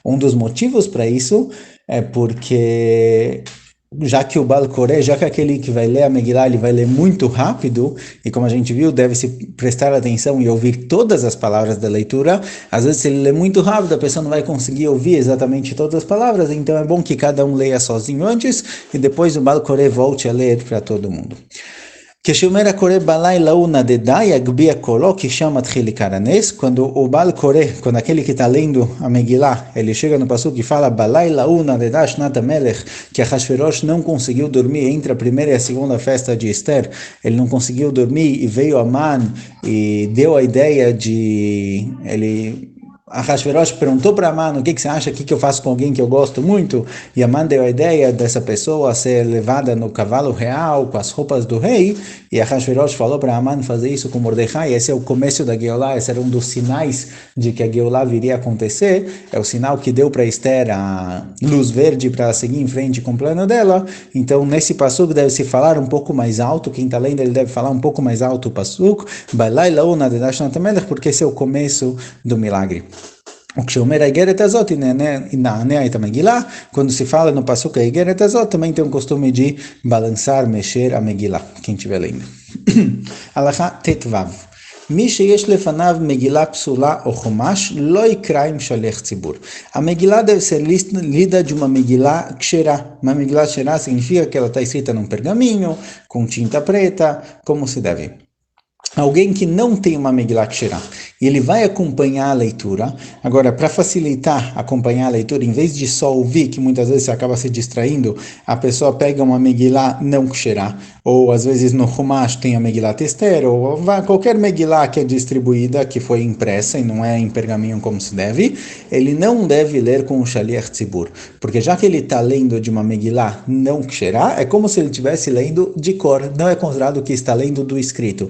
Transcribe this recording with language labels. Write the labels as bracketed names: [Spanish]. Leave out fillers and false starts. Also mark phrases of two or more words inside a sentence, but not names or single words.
[Portuguese] Um dos motivos para isso é porque já que o [Hebrew] בעל קורא, [Portuguese] já que aquele que vai ler a Megillah, ele vai ler muito rápido, e como a gente viu, deve-se prestar atenção e ouvir todas as palavras da leitura. Às vezes, se ele lê muito rápido, a pessoa não vai conseguir ouvir exatamente todas as palavras, então é bom que cada um leia sozinho antes, e depois o [Hebrew] בעל קורא [Portuguese] volte a ler para todo mundo. [Hebrew] כשאומר הקורא בלילה הוא נדדה, יגביה קולו, כי שם מתחיל עיקר הנס. [Portuguese] Quando o [Hebrew] בעל קורא, [Portuguese] quando aquele que está lendo a Megillah, ele chega no passuco e fala [Hebrew] בלילה הוא נדדה שנת המלך, [Portuguese] que Ahasverosh não conseguiu dormir entre a primeira e a segunda festa de Esther, ele não conseguiu dormir e veio Aman e deu a ideia de... Ahasverosh perguntou para Aman, o que você acha, o que eu faço com alguém que eu gosto muito? E Aman deu a ideia dessa pessoa ser levada no cavalo real, com as roupas do rei, e Ahasverosh falou para Aman fazer isso com Mordecai. Esse é o começo da Geulah, esse era um dos sinais de que a Geulah viria a acontecer, é o sinal que deu para Esther a luz verde para seguir em frente com o plano dela. Então, nesse passuco deve-se falar um pouco mais alto, quem está lendo ele deve falar um pouco mais alto o passuco, porque esse é o começo do milagre. [Hebrew] וכשאומר האיגרת הזאת, נענע את המגילה, [Portuguese] quando se fala no passuco a [Hebrew] האיגרת הזאת, [Portuguese] também tem um costume de balançar, mexer a megillah, quem estiver lendo. [Hebrew] הלכה ט"ו. מי שיש לפניו מגילה פסולה או חומש, לא יקרא עם שליח ציבור. [Portuguese] A megillah deve ser lida de uma [Hebrew] מגילה כשרה. [Portuguese] Uma [Hebrew] מגילה כשרה [Portuguese] significa que ela está escrita num pergaminho, com tinta preta, como se deve. Alguém que não tem uma [Hebrew] מגילה כשרה, [Portuguese] e ele vai acompanhar a leitura. Agora, para facilitar acompanhar a leitura, em vez de só ouvir, que muitas vezes você acaba se distraindo, a pessoa pega uma Megillah não Ksherá, ou às vezes no Humash tem a Megillah Esther, ou qualquer Megillah que é distribuída, que foi impressa e não é em pergaminho como se deve, ele não deve ler com o [Hebrew] שליח ציבור, [Portuguese] porque já que ele está lendo de uma Megillah não Ksherá, é como se ele estivesse lendo de cor, não é considerado que está lendo do escrito.